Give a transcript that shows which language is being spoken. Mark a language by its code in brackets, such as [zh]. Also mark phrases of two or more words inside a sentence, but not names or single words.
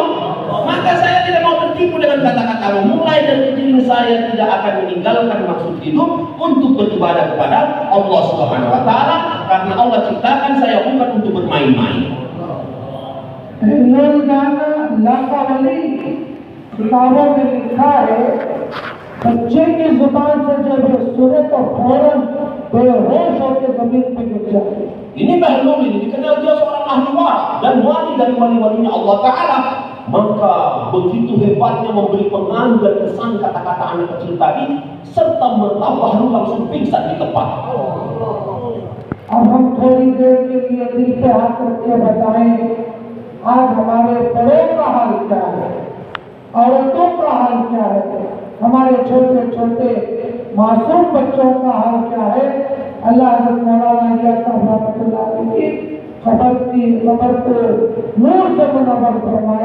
[id] Maka saya tidak mau tertipu dengan kata-katamu. Mulai dari kecil saya tidak akan meninggalkan maksud hidup untuk beribadah kepada Allah [ar] سبحانه وتعالى, [id] karena Allah ciptakan saya bukan untuk bermain-main. [hi] किताबों में लिखा है बच्चे की जुबान से जब ये सुने तो फौरन बेहोश होकर जमीन पे गिर जाते। [id] Ini Bahlul ini dikenal dia seorang ahli waris dan wali dari wali-walinya [ar] الله تعالى. [id] Maka begitu hebatnya memberi pengaruh dan kesan kata-kata anak kecil tadi, serta merta Bahlul langsung pingsan di tempat. [hi] अब हम थोड़ी देर के लिए दिल पे हाथ रख के बताएं आज हमारे बड़ों का हाल क्या है, औरतों का हाल क्या है, हमारे छोटे छोटे मासूम बच्चों का हाल क्या है। अल्लाह हज़रत मौलाना इलियास साहब [ar] رحمة الله عليه [hi] की खबर को नूर से मुनव्वर फरमाए।